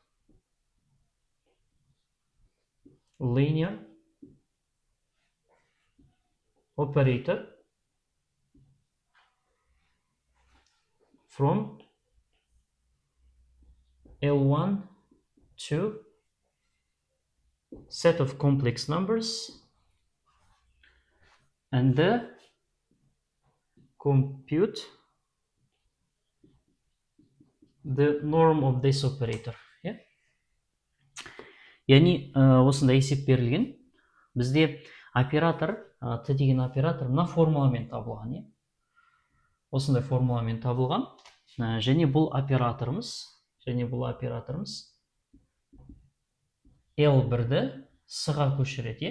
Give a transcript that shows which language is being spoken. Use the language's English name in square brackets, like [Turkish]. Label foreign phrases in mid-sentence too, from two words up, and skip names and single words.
[English] linear operator from L1 to set of complex numbers and compute the norm of this operator. [Kazakh] Яғни осындай есеп берілген. Бізде оператор, т деген оператор мына формуламен табылған. Осындай формуламен табылған. Және бұл операторымыз L1-ді с-ға көшіреді.